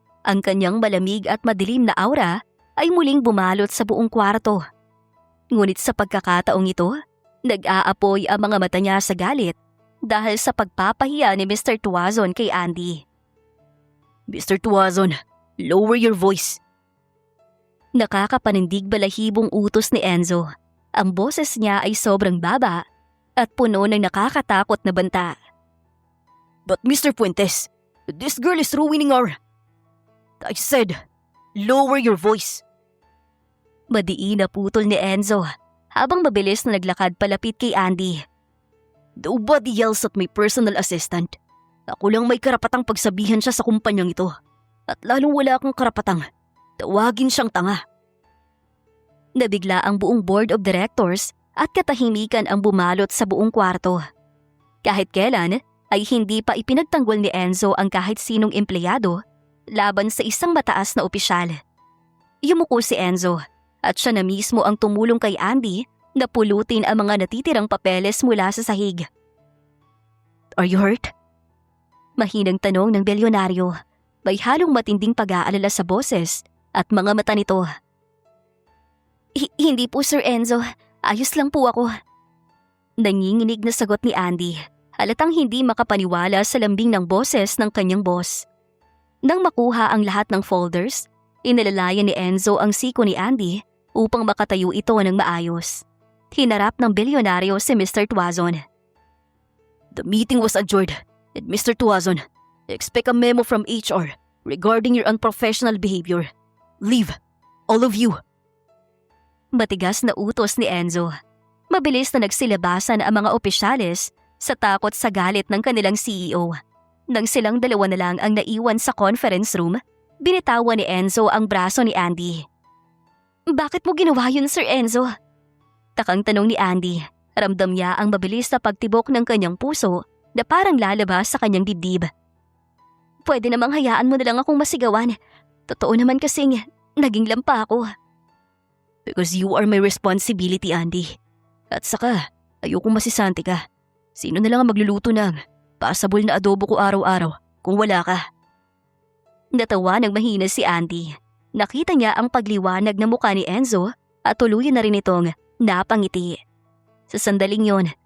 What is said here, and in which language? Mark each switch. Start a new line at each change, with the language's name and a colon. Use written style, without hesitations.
Filipino: Ang kanyang malamig at madilim na aura ay muling bumalot sa buong kwarto. Ngunit sa pagkakataong ito, nag-aapoy ang mga mata niya sa galit dahil sa pagpapahiya ni Mr. Tuazon kay Andy.
English: Mr. Tuazon, lower your voice.
Filipino: Nakakapanindig balahibong utos ni Enzo. Ang boses niya ay sobrang baba at puno ng nakakatakot na banta.
English: But Mr. Puentes, this girl is ruining our... I said, lower your voice.
Filipino: Madiin na putol ni Enzo habang mabilis na naglakad palapit kay Andy.
English: Nobody yells at my personal assistant.
Filipino: Ako lang may karapatang pagsabihan siya sa kumpanyang ito. At lalong wala akong karapatang tawagin siyang tanga. Nabigla ang buong board of directors at katahimikan ang bumalot sa buong kwarto. Kahit kailan ay hindi pa ipinagtanggol ni Enzo ang kahit sinong empleyado laban sa isang mataas na opisyal. Yumuko si Enzo at siya na mismo ang tumulong kay Andy na pulutin ang mga natitirang papeles mula sa sahig.
English: Are you hurt?
Filipino: Mahinang tanong ng bilyonaryo. May halong matinding pag-aalala sa boses at mga mata nito. Hindi po Sir Enzo, ayos lang po ako. Nanginginig na sagot ni Andy, halatang hindi makapaniwala sa lambing ng boses ng kanyang boss. Nang makuha ang lahat ng folders, inalalayan ni Enzo ang siko ni Andy upang makatayo ito ng maayos. Hinarap ng bilyonaryo si Mr. Tuazon.
English: The meeting was adjourned and Mr. Tuazon, expect a memo from HR regarding your unprofessional behavior. Leave, all of you.
Filipino: Matigas na utos ni Enzo. Mabilis na nagsilabasan ang mga opisyales sa takot sa galit ng kanilang CEO. Nang silang dalawa na lang ang naiwan sa conference room, binitawan ni Enzo ang braso ni Andy. Bakit mo ginawa yun, Sir Enzo? Takang tanong ni Andy. Ramdam niya ang mabilis na pagtibok ng kanyang puso na parang lalabas sa kanyang dibdib. Pwede namang hayaan mo na lang akong masigawan. Totoo naman kasing naging lampa ako.
English: Because you are my responsibility, Andy.
Filipino: At saka, ayokong masisante ka. Sino na lang ang magluluto ng passable na adobo ko araw-araw kung wala ka? Natawa ng mahina si Andy. Nakita niya ang pagliwanag ng mukha ni Enzo at tuluyan na rin itong napangiti. Sa sandaling yon,